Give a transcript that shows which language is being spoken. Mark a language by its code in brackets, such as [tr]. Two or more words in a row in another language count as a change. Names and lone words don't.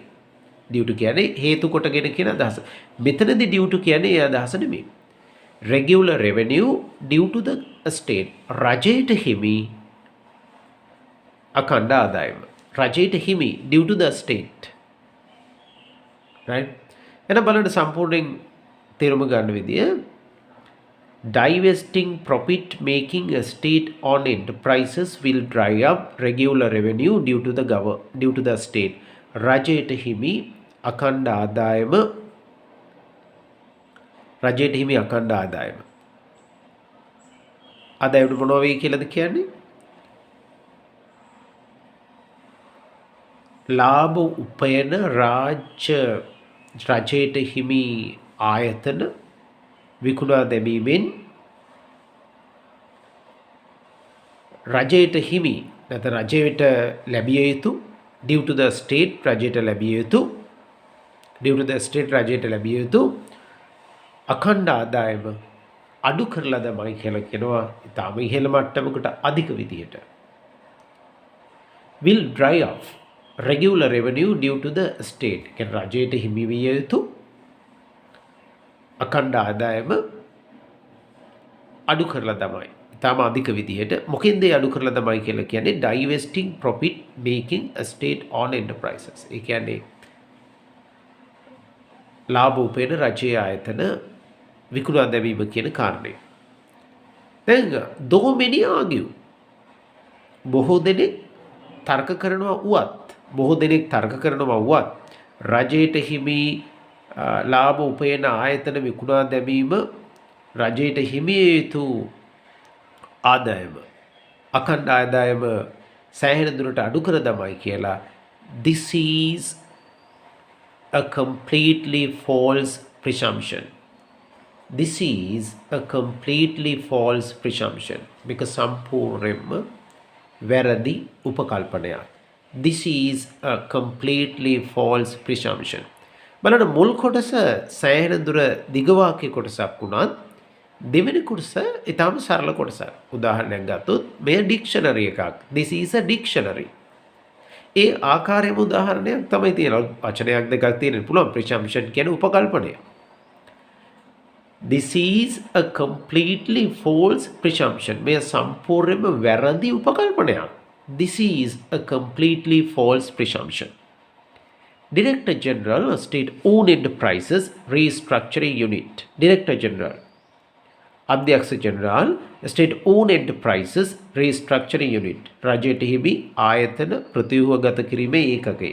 [en] due to [si] කියන්නේ හේතු කොටගෙන කියන අදහස. මෙතනදී [en] due to [si] කියන්නේ ඒ අදහස නෙමෙයි. [en] regular revenue due to the state. [si] රජයට හිමි අඛණ්ඩ ආදායම. රජයට හිමි [en] due to the state. right? [si] එහෙනම් බලන්න සම්පූර්ණයෙන් තේරුම ගන්න විදිය [en] divesting profit making a state on enterprises will dry up regular revenue due to the state. [si] රජයට හිමි අඛණ්ඩ ආදායම රජයට හිමි අඛණ්ඩ ආදායම. ආදායම මොනවා වෙයි කියලාද කියන්නේ? ලාභ උපයන රජයට හිමි ආයතන විකුණා දැමීමෙන් රජයට හිමි නැත්නම් රජයට ලැබිය යුතු [en] due to the state [si] රජයට ලැබිය යුතු [en] due to the state [si] රජයට ලැබිය යුතු අඛණ්ඩ ආදායම අඩු කරලා තමයි කියලා කියනවා. ඊටම ඉහළ මට්ටමකට අධික විදියට [en] will dry off regular revenue due to the state. [si] කියන්නේ රජයට හිමි විය යුතු අඛණ්ඩ ආදායම අඩු කරලා තමයි. ඊටම අධික විදියට මොකෙන්ද අඩු කරලා තමයි කියලා කියන්නේ [en] divesting profit making a state owned enterprises. [si] ඒ කියන්නේ ලාභ උපයන රජයේ ආයතන විකුණා දැමීම කියන කාරණය. දැන් [en] though many argue [si] බොහෝ දෙනෙක් තර්ක කරනවා වුවත් රජයට හිමි ලාභ උපයන ආයතන විකුණා දැමීම රජයට හිමි යුතු ආදායම අඛණ්ඩ ආදායම සෑහෙන දුරට අඩු කර දමයි කියලා [en] this is a completely false presumption. This is a completely false presumption. [si] මේක සම්පූර්ණයෙන්ම වැරදි උපකල්පනයක්. [en] This is a completely false presumption. [si] බලන්න මුල් කොටස සෑහෙන දුර දිග වාක්‍ය කොටසක් වුණත් දෙවෙනි කොටස ඊටම සරල කොටසක්. උදාහරණයක් ගත්තොත් මේ ඩික්ෂනරි එකක්. [en] This is a dictionary. [si] ඒ ආකාරයේම උදාහරණයක් තමයි තියෙනවා. වචනයක් දෙකක් තියෙන්න පුළුවන්. presumption කියන්නේ උපකල්පනය. [en] This is a completely false presumption. [si] මේ සම්පූර්ණයෙන්ම වැරදි උපකල්පනයක්. [en] This is a completely false presumption. Director General, State Owned Enterprises Restructuring Unit. Director General, [si] අධ්‍යක්ෂ ජෙනරාල්, [en] State Owned Enterprises Restructuring Unit. [si] රජයට හිමි ආයතන ප්‍රතිව්‍යුහගත කිරීමේ ඒකකය.